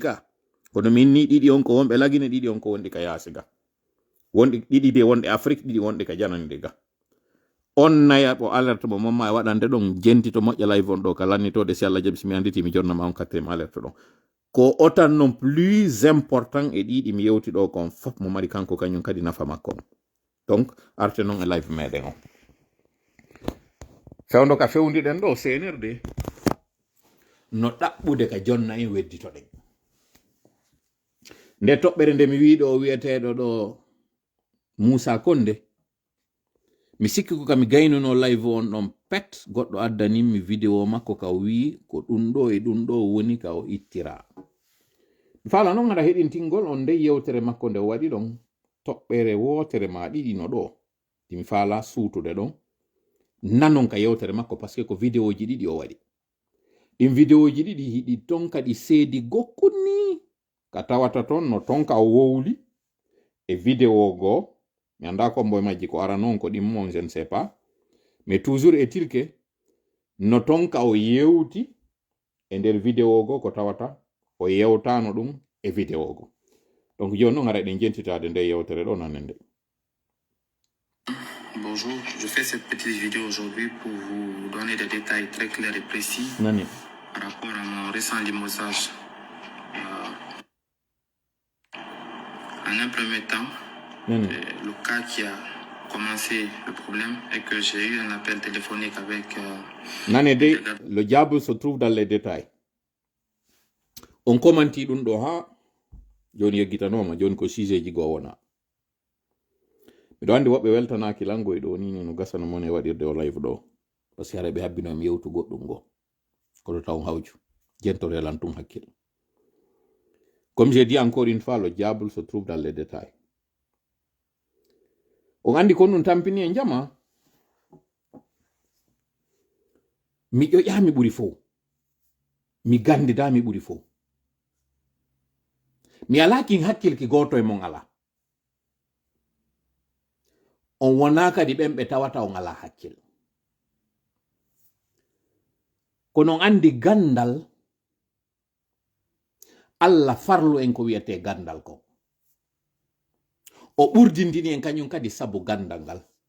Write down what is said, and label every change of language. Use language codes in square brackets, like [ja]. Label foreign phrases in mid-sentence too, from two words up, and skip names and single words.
[ff] ka kono min ni ɗiɗi on ko wonɓe lagine ɗiɗi on ko wonɗi ka yaasi ga wonɗi ɗiɗi de wonɗe Afrique ɗiɗi wonɗi ka janandi ga on naya ɓo alerte mo momma e waɗande ɗon jentito moƴƴa live on ɗo ka lannitode si Allah jaɓi simi anditi mi jonnama on [fr] quatriéme alerte [ff] ɗon ko otan non [fr] plus important [ff] e ɗiɗi mi yewti ɗo kon fof mo mari kanko kañum kadi nafa makko donc arte noon e live meɗen on fewndo ka fewndiɗen ɗo senirde no ɗaɓɓude ka jonna en wedditoɗen nde toɓɓere nde mi wiɗo wiyeteɗo ɗo Moussa Konde mi sikki ko kami gaynuno live on ɗon pet goɗɗo addanimi vidéo makko ka wi ko ɗum ɗo e ɗum ɗo woni ka o ittira mi fala noon haɗa heɗintingol on nde yewtere makko nde waɗi ɗon toɓɓere wotere ma ɗiɗi no ɗo timi fala suutude ɗon nanon ka yewtere makko [fr] par ce que [ff] ko vidéo ji ɗiɗi o waɗi ɗin vidéo ji ɗiɗi hiɗi ton kadi seedi gokkuni ka tawata ton no ton ka o wowli e vidéo goo mi anda kombo majji ko ara noon ko ɗimmon [fr] je ne sais pas mais toujours est-il que [ff] no ton ka o yewti e nder vidéo goo ko tawata o yewtano ɗum e vidéo goo donc joni noon ara ɗen jentitade nde yewtere ɗo nanen nde. [fr] Bonjour, je fais cette petite vidéo aujourd'hui pour vous donner des détails très clairs et précis [ff] Nani. [fr] par rapport à mon récent limogeage. En un premier temps, le cas qui a commencé le problème est que j'ai eu un appel téléphonique avec... le diable se trouve dans les détails. [ff] On commenti ɗum ɗo ha joni yeggitanoma joni ko sigeji goo wona miɗo andi woɓɓe weltanaki lango e ɗo nini no gasano mon e waɗirde o live ɗo [fr] par ce que [ff] hara ɓe habbinomi yewtu goɗɗum go koto taw hawju jentore lan tum hakkille. [fr] Comme j'ai dit encore une fois, le diable se trouve dans les détails. [ff] On andi ko ɗum tampini e jama mi ƴoƴami ɓuri fo mi gandidami ɓuri fo mi alakin hakkil ki goto e mon ala on wona kadi ɓen ɓe tawata on ala hakkil kono andi gandal Allah farlu en ko wiyete gandal ko o ɓurdindini en kañum kadi sabu gandal ngal